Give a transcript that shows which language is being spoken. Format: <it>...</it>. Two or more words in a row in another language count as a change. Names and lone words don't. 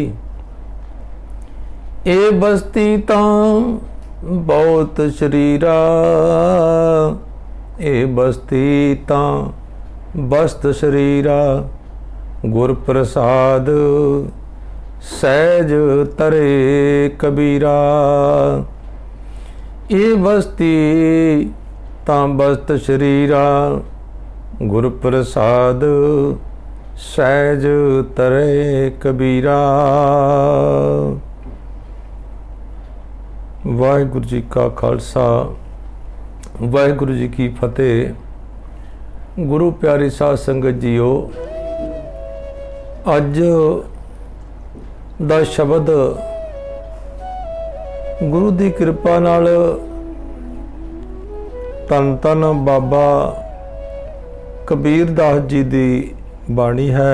<pa>ਏ ਬਸਤੀ ਤਾਂ ਬਹੁਤ ਸ਼ਰੀਰਾ ਏ ਬਸਤੀ ਤਾਂ ਬਸਤ ਸ਼ਰੀਰਾ ਗੁਰ ਪ੍ਰਸਾਦ ਸਹਜ ਤਰੇ ਕਬੀਰਾ। ਯੇ ਬਸਤੀ ਤਾਂ ਬਸਤ ਸ਼ਰੀਰਾ ਗੁਰ ਪ੍ਰਸਾਦ ਸਹਜ ਤਰੇ ਕਬੀਰਾ। ਵਾਹਿਗੁਰੂ ਜੀ ਕਾ ਖਾਲਸਾ ਵਾਹਿਗੁਰੂ ਜੀ ਕੀ ਫਤਿਹ। ਗੁਰੂ ਪਿਆਰੀ ਸਾਧ ਸੰਗਤ ਜੀਓ, ਅੱਜ ਦਾ ਸ਼ਬਦ ਗੁਰੂ ਦੀ ਕਿਰਪਾ ਨਾਲ ਧੰਨ ਧੰਨ ਬਾਬਾ ਕਬੀਰ ਦਾਸ ਜੀ ਦੀ ਬਾਣੀ ਹੈ।</pa>